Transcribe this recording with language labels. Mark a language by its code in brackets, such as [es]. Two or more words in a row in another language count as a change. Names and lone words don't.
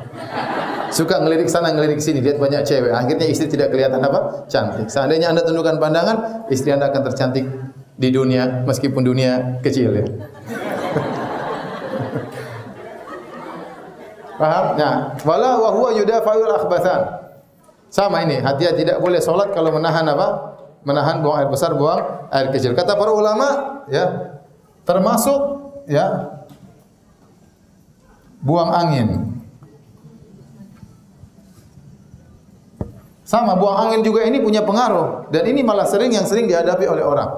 [id] Suka ngelirik sana, ngelirik sini, lihat banyak cewek. Akhirnya istri tidak kelihatan apa? Cantik. Seandainya Anda tundukkan pandangan, istri Anda akan tercantik di dunia, meskipun dunia kecil, ya. Paham? Nah, [ar] ولا وهو يدافع الأخبثان. [id] Sama ini, hati tidak boleh salat kalau menahan apa? Menahan buang air besar, buang air kecil. Kata para ulama, ya, termasuk ya buang angin. Sama buang angin juga ini punya pengaruh dan ini malah sering dihadapi oleh orang.